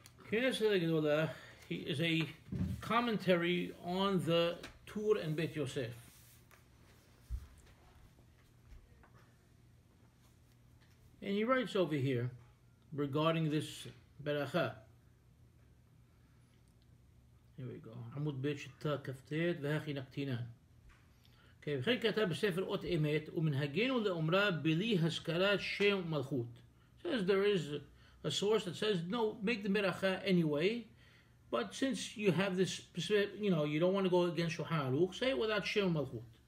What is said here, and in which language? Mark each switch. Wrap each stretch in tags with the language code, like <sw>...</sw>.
<en>Knesset HaGedolah is a commentary on the Tur and Beit Yosef. And he writes over here regarding this Berakhah. Here we go.</en> <he>עמוד בית שתה כ"ט והכי נקטינן. וכן כתב בספר אות אמת ומנהגנו לאומרה בלי הזכרת שם ומלכות.</he> <en>Says there is a source that says no, make the Berakhah anyway, but since you have this specific, you don't want to go against Shulchan Aruch, say it without Shem Malchut.</en>